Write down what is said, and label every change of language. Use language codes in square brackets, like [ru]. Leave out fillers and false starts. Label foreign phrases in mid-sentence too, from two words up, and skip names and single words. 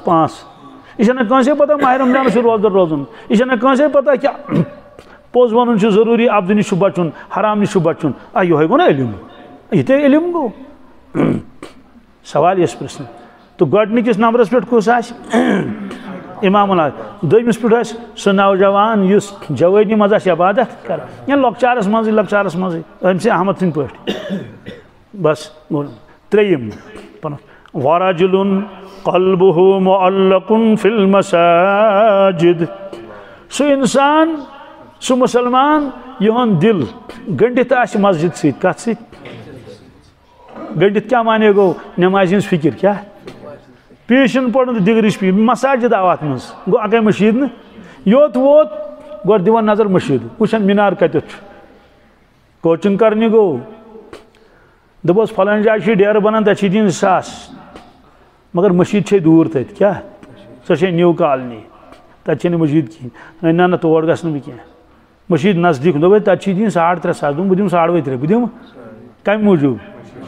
[ks] 5 یہِ چھنہٕ کٲنٛسے پتہ ماہِ رمضانس چھُ روزدر روزُن یہِ چھنہٕ کٲنٛسے پتہ کہِ پوٚز ونُن چھُ ضروٗری اَبدٕ نِش چھُ بچُن حرام نِش چھُ بچُن یِہوے گوٚو نا علم یہِ تے علم گوٚو سوال یژھِ پرژھنہٕ تہٕ گۄڈنِکِس نمبرس پٮ۪ٹھ کُس آسہِ [ar] امام العالم [ks] دوٚیمِس پٮ۪ٹھ آسہِ سُہ نوجوان یُس جوٲنی منٛز آسہِ عبادت کران یا لۄکچارس منٛزٕے أمۍ سٕنٛدۍ احمد سٕنٛدۍ پٲٹھۍ بس ترٛیٚیِم پنُن [ar] ورجُلٌ قلبہ معلق فی المساجد [ks] سُہ اِنسان سُہ مُسلمان یِہُنٛد دِل گٔنڈِتھ آسہِ مسجد سۭتۍ کتھ سۭتۍ گٔنڈِتھ کیٛاہ معنے گوٚو نٮ۪مازِ ہِنٛز فِکر کیٛاہ پیشن پڑھن تو دِگرٕچ [ar] فی مساجد [ks] آو اتھ منٛز گوٚو اکے مشیٖد نہٕ یوٚت ووت گۄڈٕ دِوان نظر مشیٖد وٕچھن مِنار کتٮ۪تھ چھُ کوچِنگ کرنہِ گوٚو دوٚپُس فلٲنۍ جایہِ چھِ ڈیرٕ بنان تتہِ چھِ دِنۍ 1000 مگر مشیٖد چھے دوٗر تتہِ کیٛاہ سۄ چھے نِو کالنی تتہِ چھے نہٕ مشیٖد کِہینۍ نہ تور گژھٕ نہٕ بہٕ کینٛہہ مشیٖد نزدیٖک دوٚپ تتہِ چھِ دِنۍ 3.5 ساس دوٚپُن بہٕ دِمہٕ 3.5 بہٕ دِمہٕ کمہِ موٗجوٗب